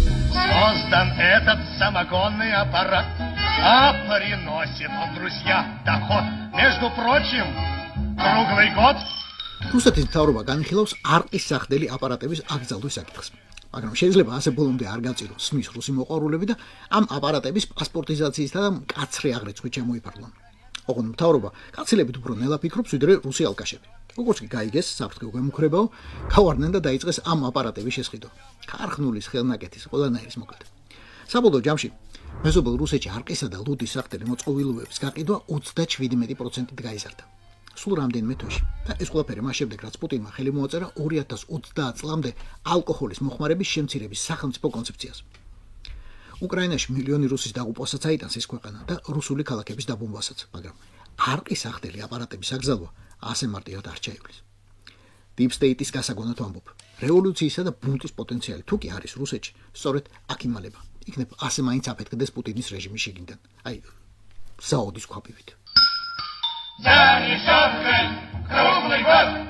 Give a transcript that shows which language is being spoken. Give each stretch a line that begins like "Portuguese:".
Russian: Создан этот самогонный аппарат, а приносит он, друзья, доход. Между прочим, круглый год.
Georgian: რუსეთის მთავრობა განიხილავს არყის სახდელი აპარატების აკრძალვის საკითხს. მაგრამ შეიძლება ასე ბოლომდე არ გაწიროს სმის რუსი მოყვარულები და ამ აპარატების პასპორტიზაციისა და მკაცრი აღრიცხვით შემოიფარგლონ. ოღონდ მთავრობა კაცილებით უფრო ნელა ფიქრობს, ვიდრე რუსი ალკაშები. როგორც კი გაიგეს საფრთხე გვემუქრებაო, გავარდნენ და დაიწყეს ამ აპარატების შესყიდვა. ქარხნულის ხელნაკეთის ყველანაირის მოკლედ. საბოლოო ჯამში მეზობელ რუსეთში არყისა და ლუდის სახელი მოწყობილობების გაყიდვა 37%-ით გაიზარდა. სულ რამდენიმე თვეში. და ეს ყველაფერი მას შემდეგ, რაც პუტინმა ხელი მოაწერა 2030 წლამდე ალკოჰოლის მოხმარების შემცირების სახელმწიფო კონცეფციას. უკრაინაში მილიონი რუსის დაღუპვასაც აიტანს ეს ქვეყანა და რუსული ქალაქების დაბომბვასაც, მაგრამ არყის სახელი აპარატების აკრძალვა ასე მარტივად არ ჩაივლის. Deep State-ის გასაგონად ვამბობ, რევოლუციისა და ბუნტის პოტენციალი თუ კი არის რუსეთში, სწორედ აქ იმალება. იქნებ ასე მაინც აფეთქდეს პუტინის რეჟიმის შიგნიდან. აი, საოდის ქვაბივით.
Russian: За решеткой круглый год.